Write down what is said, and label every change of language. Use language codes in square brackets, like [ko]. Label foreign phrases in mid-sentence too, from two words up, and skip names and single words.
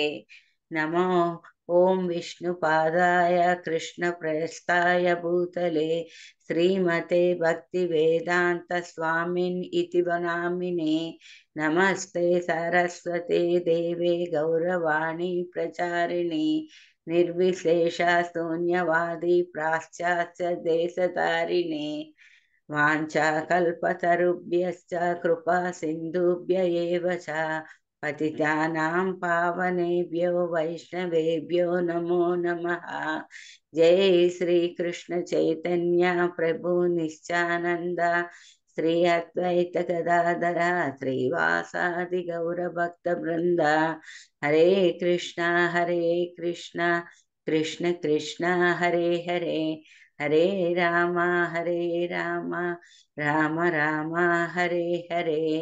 [sa] నమో ఓం విష్ణుపాదాయ కృష్ణ ప్రస్థాయ భూతలే శ్రీమతే భక్తి వేదాంత స్వామిన్ ఇతి వనామినే. నమస్తే సరస్వతే దేవే గౌరవాణి ప్రచారిణి నిర్విశేష శూన్యవాది పాశ్చాత్య దేశధారిణి. వాంఛాకల్పతరుభ్యశ్చ కృపా సింధుభ్య ఏవ చ పతితానాం పావనేభ్యో వైష్ణవేభ్యో నమో నమః. జై శ్రీకృష్ణ చైతన్య ప్రభు నిత్యానంద శ్రీ అద్వైత గదాధర శ్రీవాసాది గౌర భక్త బృంద. హరే కృష్ణ కృష్ణ కృష్ణ హరే హరే హరే రామ రామ రామ హరే హరే.